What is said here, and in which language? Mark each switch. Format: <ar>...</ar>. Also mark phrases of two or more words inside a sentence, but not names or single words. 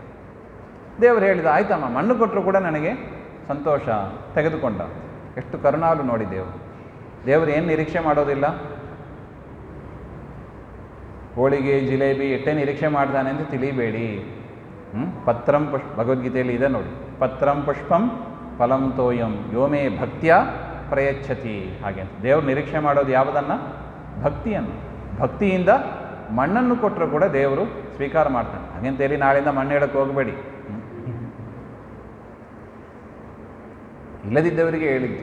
<kn>ದೇವರು ಹೇಳಿದ, ಆಯ್ತಮ್ಮ, ಮಣ್ಣು ಕೊಟ್ಟರು ಕೂಡ ನನಗೆ ಸಂತೋಷ, ತೆಗೆದುಕೊಂಡ. ಎಷ್ಟು ಕರುಣಾಳು ನೋಡಿ ದೇವರು. ದೇವರು ಏನು ನಿರೀಕ್ಷೆ ಮಾಡೋದಿಲ್ಲ. ಹೋಳಿಗೆ ಜಿಲೇಬಿ ಎಷ್ಟೇ ನಿರೀಕ್ಷೆ ಮಾಡ್ತಾನೆ ಅಂತ ತಿಳಿಬೇಡಿ. ಪತ್ರಂ ಭಗವದ್ಗೀತೆಯಲ್ಲಿ ಇದೆ ನೋಡಿ,</kn> <sa>ಪತ್ರಂ ಪುಷ್ಪಂ ಫಲಂ ತೋಯಂ ಯೋಮೇ ಭಕ್ತಿಯ ಪ್ರಯಚ್ಛತಿ</sa> <kn>ಹಾಗೆ ಅಂತ. ದೇವರು ನಿರೀಕ್ಷೆ ಮಾಡೋದು ಯಾವುದನ್ನು? ಭಕ್ತಿಯನ್ನು. ಭಕ್ತಿಯಿಂದ ಮಣ್ಣನ್ನು ಕೊಟ್ಟರು ಕೂಡ ದೇವರು ಸ್ವೀಕಾರ ಮಾಡ್ತಾನೆ. ಹಾಗೆಂತೇಳಿ ನಾಳೆಯಿಂದ ಮಣ್ಣು ಹೇಳಕ್ಕೆ ಹೋಗಬೇಡಿ. ಇಲ್ಲದಿದ್ದವರಿಗೆ ಹೇಳಿದ್ದು.</kn>